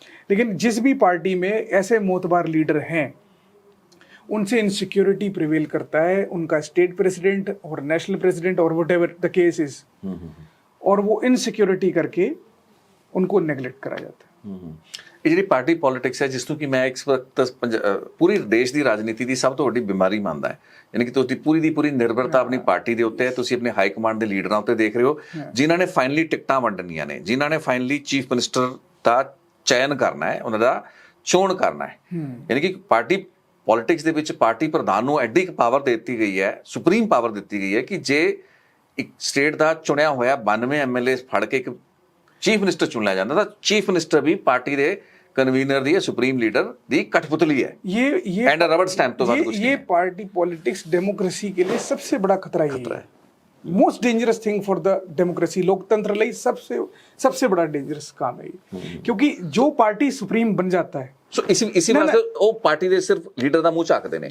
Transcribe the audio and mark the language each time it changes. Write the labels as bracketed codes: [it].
[hi] लेकिन जिस भी पार्टी में ऐसे मोतबार लीडर हैं, उनसे इनसिक्योरिटी प्रिवेल करता है, उनका स्टेट प्रेसिडेंट और नेशनल प्रेसिडेंट और [en] whatever the case is, [hi] और वो इनसिक्योरिटी करके उनको नेगलेक्ट करा जाता है। [pa] ਇਹ ਜਿਹੜੀ ਪਾਰਟੀ ਪੋਲਿਟਿਕਸ ਹੈ, ਜਿਸ ਨੂੰ ਕਿ ਮੈਂ ਇਸ ਵਕਤ ਪੂਰੀ ਦੇਸ਼ ਦੀ ਰਾਜਨੀਤੀ ਦੀ ਸਭ ਤੋਂ ਵੱਡੀ ਬਿਮਾਰੀ ਮੰਨਦਾ ਹੈ, ਯਾਨੀ ਕਿ ਤੁਸੀਂ ਪੂਰੀ ਦੀ ਪੂਰੀ ਨਿਰਭਰਤਾ ਆਪਣੀ ਪਾਰਟੀ ਦੇ ਉੱਤੇ ਹੈ, ਤੁਸੀਂ ਆਪਣੇ ਹਾਈ ਕਮਾਂਡ ਦੇ ਲੀਡਰਾਂ ਉੱਤੇ ਦੇਖ ਰਹੇ ਹੋ, ਜਿਨ੍ਹਾਂ ਨੇ ਫਾਈਨਲੀ ਟਿਕਟਾਂ ਵੰਡਣੀਆਂ ਨੇ, ਜਿਨ੍ਹਾਂ ਨੇ ਫਾਈਨਲੀ ਚੀਫ ਮਿਨਿਸਟਰ ਦਾ ਚयन ਕਰਨਾ ਹੈ, ਉਹਨਾਂ ਦਾ ਚੋਣ ਕਰਨਾ ਹੈ। ਯਾਨੀ ਕਿ ਪਾਰਟੀ ਪੋਲਿਟਿਕਸ ਦੇ ਵਿੱਚ ਪਾਰਟੀ ਪ੍ਰਧਾਨ ਨੂੰ ਐਡੀ ਕੁ ਪਾਵਰ ਦੇ ਦਿੱਤੀ ਗਈ ਹੈ, ਸੁਪਰੀਮ ਪਾਵਰ ਦਿੱਤੀ ਗਈ ਹੈ, ਕਿ ਜੇ ਇੱਕ ਸਟੇਟ ਦਾ ਚੁਣਿਆ ਹੋਇਆ 92 ਐਮਐਲਏ ਫੜ ਕੇ ਇੱਕ ਚੀਫ ਮਿਨਿਸਟਰ ਚੁਣ ਲਿਆ ਜਾਂਦਾ, ਤਾਂ ਚੀਫ ਮਿਨਿਸਟਰ ਵੀ ਪਾर्टी ਦੇ कन्वीनर दी, सुप्रीम लीडर दी कठपुतली है। [hi] ये एंड रबड़ स्टैंप तो बात कुछ नहीं ये है। पार्टी पॉलिटिक्स डेमोक्रेसी के लिए सबसे बड़ा खतरा यही है। [en] most dangerous thing for the democracy, [hi] लोकतंत्र लिए सबसे बड़ा डेंजरस काम है ये। क्योंकि जो पार्टी सुप्रीम बन जाता है, [pa] सो इसी वास्ते वो पार्टी दे सिर्फ लीडर दा मुंह झाकदे ने,